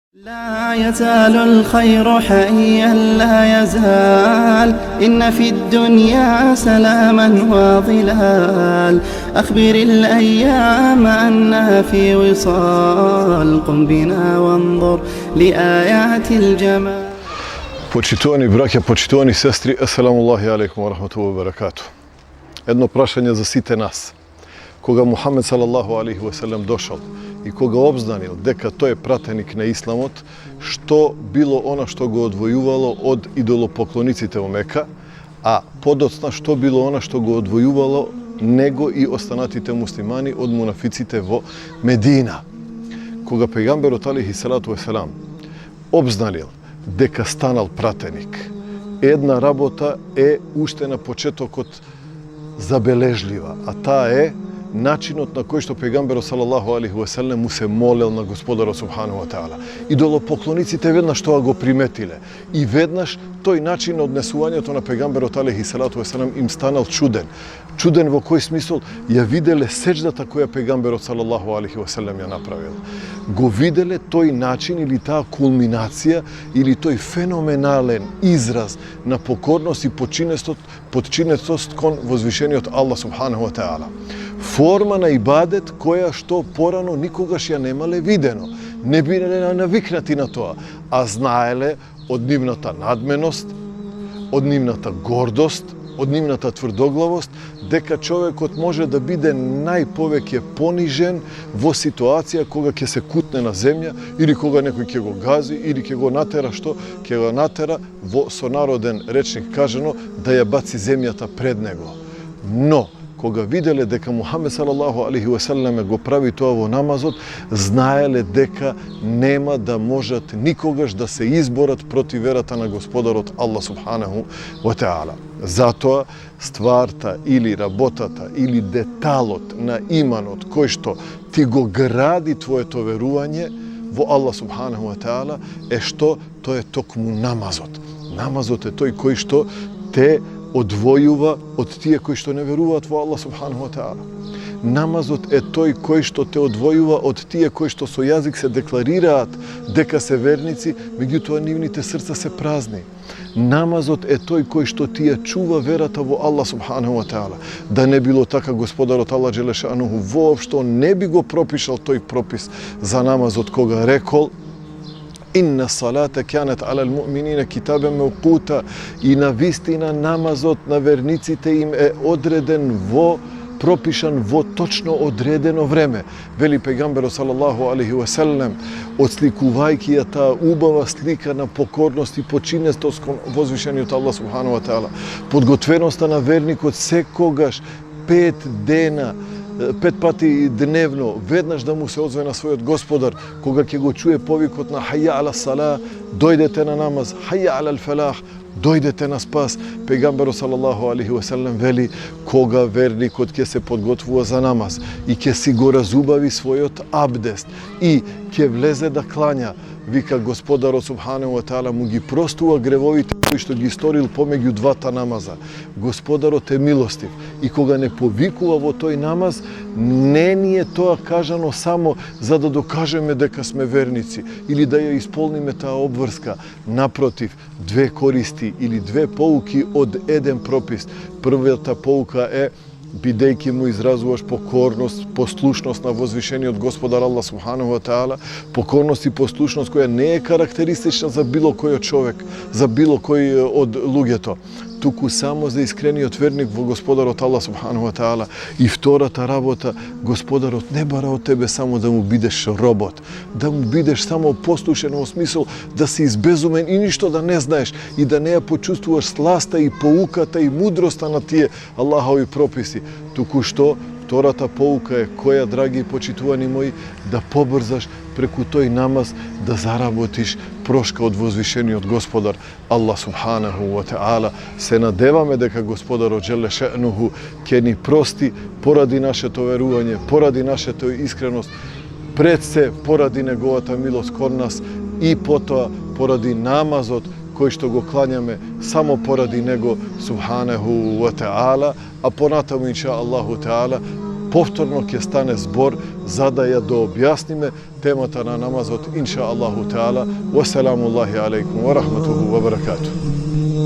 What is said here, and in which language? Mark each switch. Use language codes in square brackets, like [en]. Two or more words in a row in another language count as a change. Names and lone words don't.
[ar] لا يزال الخير حيا لا يزال إن في الدنيا سلاما وظلال أخبر الأيام أنها في وصال قم بنا وانظر لآيات الجمال. [mk] Почитувани браќа, почитувани сестри, [ar] السلام عليكم ورحمة الله وبركاته. [mk] Едно прашање за сите нас. Кога Мухамед [ar] صلى الله عليه وسلم [mk] дошао и кога обзнанил, дека то је пратеник на исламот, што било она што го одвојувало од идолопоклониците у Мека, а подоцна што било она што го одвојувало него и останатите муслимани од мунафиците во Медина. Кога пејгамберот [ar] عليه الصلاة والسلام [mk] обзнанил, дека станал пратеник. Една работа е уште на почетокот забележлива, а таа е начинот на кој што пегамберот [ar] صلى الله عليه وسلم [mk] му се молел на Господарот [ar] سبحانه وتعالى. [mk] Идолопоклониците веднаш тоа го приметиле и веднаш тој начин на однесувањето на пегамберот [ar] عليه الصلاة والسلام [mk] им станал чуден. Чуден во кој смисол? Ја виделе сеџдата која пегамберот [ar] صلى الله عليه وسلم [mk] ја направил. Го виделе тој начин или таа кулминација или тој феноменален израз на покорност и подчинетост кон возвишениот Аллах [ar] سبحانه وتعالى. [mk] Форма на ибадет која што порано никогаш ја немале видено. Не биле навикнати на тоа, а знаеле од нивната надменост, од нивната гордост, од нивната тврдоглавост, дека човекот може да биде најповеќе понижен во ситуација кога ќе се кутне на земја или кога некој ќе го гази или ќе го натера, што ќе го натера во сонароден речник кажано да ја баци земјата пред него. Но кога виделе дека Мухамед [ar] صلى الله عليه وسلم [mk] го прави тоа во намазот, знаеле дека нема да можат никогаш да се изборат против верата на Господарот Аллах [ar] سبحانه وتعالى. [mk] Затоа стварта или работата или деталот на иманот кој што ти го гради твоето верување во Аллах [ar] سبحانه وتعالى [mk] е што тоа е токму намазот. Намазот е тој кој што те одвојува од тие кои што не веруваат во Аллах [ar] سبحانه وتعالى. [mk] Намазот е тој кој што те одвојува од тие кои што со јазик се декларираат дека се верници, меѓутоа нивните срца се празни. Намазот е тој кој што ти ја чува верата во Аллах [ar] سبحانه وتعالى. [mk] Да не било така, Господарот Аллах [ar] جل شأنه [mk] воопшто не би го пропишал тој пропис за намазот кога рекол: [ar] إن الصلاة كانت على المؤمنين كتابا موقوتا, [mk] и на вистина намазот на верниците им е одреден пропишан во точно одредено време. Вели пегамберот [ar] صلى الله عليه وسلم, [mk] отсликувајќи ја таа убава слика на покорност и подчинетост кон возвишениот Аллах [ar] سبحانه وتعالى. [mk] Подготвеноста на верникот секогаш 5 пати дневно, веднаш да му се озве на својот Господар, кога ќе го чуе повикот на [ar] حي على الصلاة, [mk] дојдете на намаз, [ar] حي على الفلاح, [mk] дојдете на спас. Пегамберот [ar] صلى الله عليه وسلم [mk] вели, кога верникот ќе се подготвува за намаз и ќе си го разубави својот абдест и ќе влезе да клања, вика Господарот [ar] سبحانه وتعالى [mk] му ги простува гревовите кои што ги сторил помеѓу двата намаза. Господарот е милостив и кога не повикува во тој намаз, не ни е тоа кажано само за да докажеме дека сме верници или да ја исполниме таа обврска. Напротив, две користи или две поуки од еден пропис. Првата поука е бидејќи му изразуваш покорност, послушност на возвишениот Господар Аллах [ar] سبحانه وتعالى, [mk] покорност и послушност која не е карактеристична за било кој човек, за било кој од луѓето, туку само за искрениот верник во Господарот Аллах [ar] سبحانه وتعالى. [mk] И втората работа, Господарот не бара од тебе само да му бидеш робот, да му бидеш само послушен во смисол да си избезумен и ништо да не знаеш и да не ја почувствуваш сласта и поуката и мудроста на тие Аллахови прописи, туку што втората поука е која, драги и почитувани мои, да побрзаш преку тој намаз да заработиш прошка од возвишениот Господар Аллах [ar] سبحانه وتعالى. [mk] Се надеваме дека Господарот [ar] جل شأنه [mk] ќе ни прости поради нашето верување, поради нашето искреност, пред се поради неговата милост кон нас и потоа поради намазот кој што го клањаме само поради него [ar] سبحانه وتعالى, [mk] а понатаму [ar] إن شاء الله تعالى [mk] повторно ќе стане збор задаја да објасниме темата на намазот, [ar] إن شاء الله تعالى. والسلام عليكم ورحمته وبركاته.